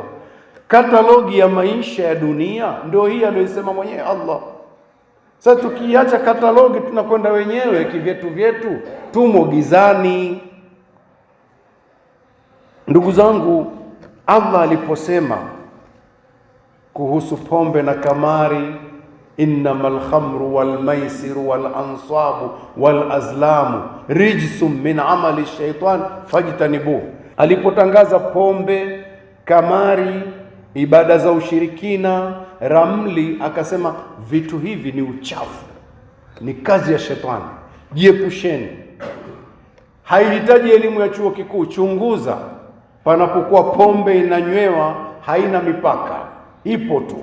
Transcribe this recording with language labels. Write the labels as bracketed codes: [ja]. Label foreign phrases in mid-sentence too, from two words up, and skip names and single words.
[sw] Katalogi ya maisha ya dunia ndio hii aliyosema mwenyewe Allah. Sasa tukiacha katalogi tunakwenda wenyewe kivyetu vyetu, tumo gizani. Ndugu zangu, Allah aliposema kuhusu pombe na kamari, [ar] إنما الخمر والميسر والأنصاب والأزلام رجس من عمل الشيطان فاجتنبوه. [sw] Alipotangaza pombe, kamari, ibada za ushirikina, ramli, akasema vitu hivi ni uchafu, ni kazi ya shetani, jiepusheni. Haihitaji elimu ya chuo kikuu. Chunguza, panapokuwa pombe inanywewa haina mipaka, ipo tu.